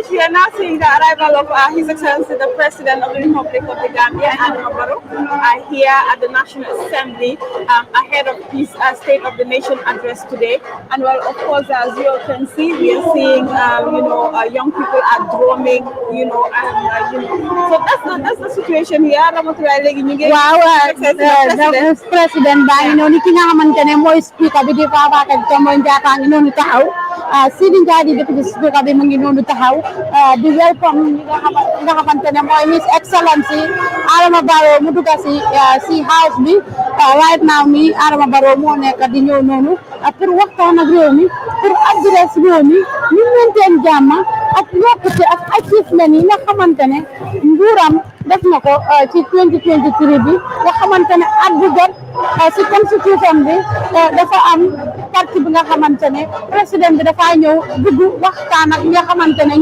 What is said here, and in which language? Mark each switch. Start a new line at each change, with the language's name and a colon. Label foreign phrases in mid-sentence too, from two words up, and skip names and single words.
English: We are now seeing the arrival of His Excellency the President of the Republic of the Gambia, Adama Barrow, here at the National Assembly ahead of his State of the Nation address today. And well, of course, as you all can see, we are seeing, young people are drumming, so that's the situation here.
Wolof: Président baa ngi noonu ki nga xamante ne mooy speaker bi di Fabakary Tombong Jatta ngi noonu taxaw Sidi Njie
English: deputy speaker
Wolof: bi mu ngi noonu taxaw di welcome nga xamante ne mooy
English: His Excellency
Wolof: Adama Barrow mu dugg si house bi
English: right now
Wolof: mi Adama Barrow moo nekk di ñëw noonu pour waxtaan ak réew mi pour adresse réew mi ñu maintain jàmm ak yokkute ak achievement yi nga xamante ne nguuram def na ko ci 2023 bi nga xamante ne at bu jot ci constitution bi dafa am parti bi nga xamante ne président bi dafa ñëw dugg waxtaan ak nga xamante ne